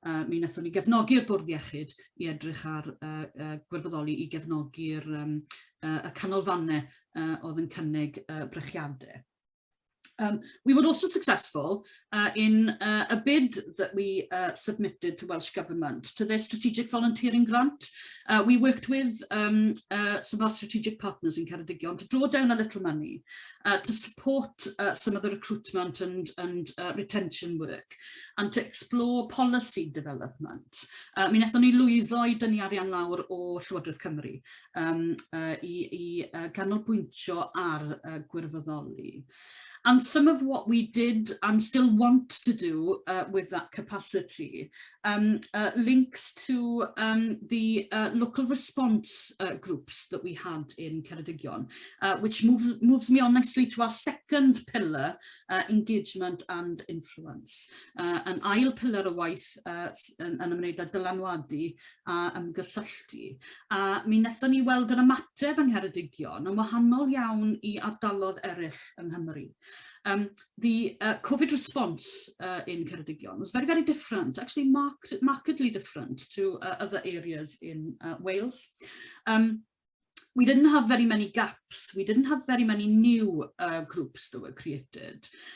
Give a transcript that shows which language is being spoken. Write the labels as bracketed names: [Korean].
[Welsh] Mi wnaethon ni gefnogi'r bwrdd iechyd I edrych ar gwirfoddoli I gefnogi'r y canolfannau oedd yn cynnig brechiadau. [English] We were also successful in a bid that we submitted to Welsh Government to their strategic volunteering grant. We worked with some of our strategic partners in Ceredigion to draw down a little money to support some of the recruitment and retention work and to explore policy development. [Welsh] Mi wnaethon ni lwyddo I dynnu arian lawr o Llywodraeth Cymru I ganolbwyntio ar gwirfoddoli. [English] And some of what we did and still want to do with that capacity links to the local response groups that we had in Ceredigion, which moves me on nicely to our second pillar, engagement and influence. [Welsh] An ail pillar o waith yn ymwneud â dylanwadu a ymgysylltu. Mi wnaethon ni weld yr ymateb yng Ngheredigion yn wahanol iawn I ardaloedd eraill yng Nghymru. [English] The COVID response in Ceredigion was very, very different, actually markedly different to other areas in Wales. We didn't have very many gaps. We didn't have very many new groups that were created.